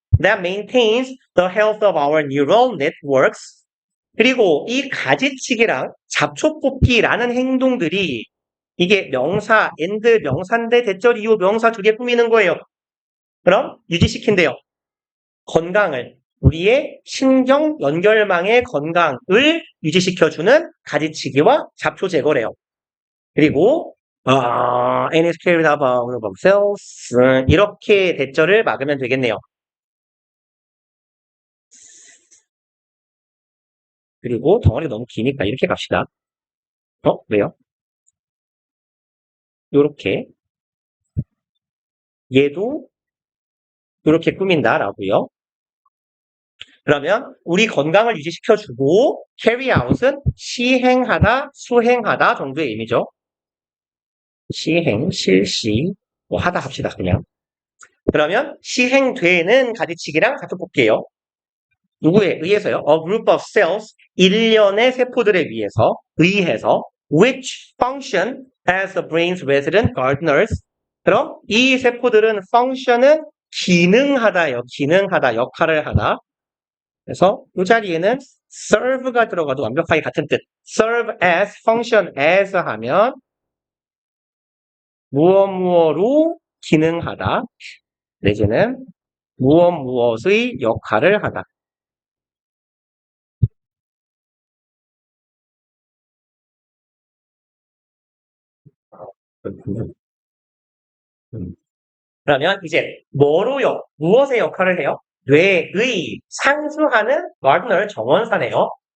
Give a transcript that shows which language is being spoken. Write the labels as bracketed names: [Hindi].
[English] That maintains the health of our neural networks. [Korean] 그리고 이 가지치기랑 잡초 뽑기라는 행동들이 이게 명사, and 명사인데 대절 이후 명사 두 개 꾸미는 거예요. 그럼 유지시킨대요. 건강을, 우리의 신경 연결망의 건강을 유지시켜주는 가지치기와 잡초 제거래요. 그리고 [English] and is carried out by cells [Korean] 이렇게 대절을 막으면 되겠네요. 그리고 덩어리가 너무 기니까 이렇게 갑시다. 왜요? 요렇게 얘도 이렇게 꾸민다라고요. 그러면 우리 건강을 유지시켜주고 carry out은 시행하다, 수행하다 정도의 의미죠. 시행, 실시, 뭐 하다 합시다 그냥. 그러면 시행되는 가지치기랑 같은 뽑기예요. 누구에 의해서요? [English] A group of cells, [Korean] 일련의 세포들에 의해서 [English] which function as the brain's resident gardeners. [Korean] 그럼 이 세포들은 function은 기능하다요. 기능하다, 역할을 하다. 그래서 이 자리에는 serve가 들어가도 완벽하게 같은 뜻. [English] serve as, function as [Korean] 하면 무엇무엇로 기능하다. 내지는 무엇무엇의 역할을 하다. 그러면 이제 무엇의 역할을 해요? 뇌의 상주하는 gardener 정원사네요.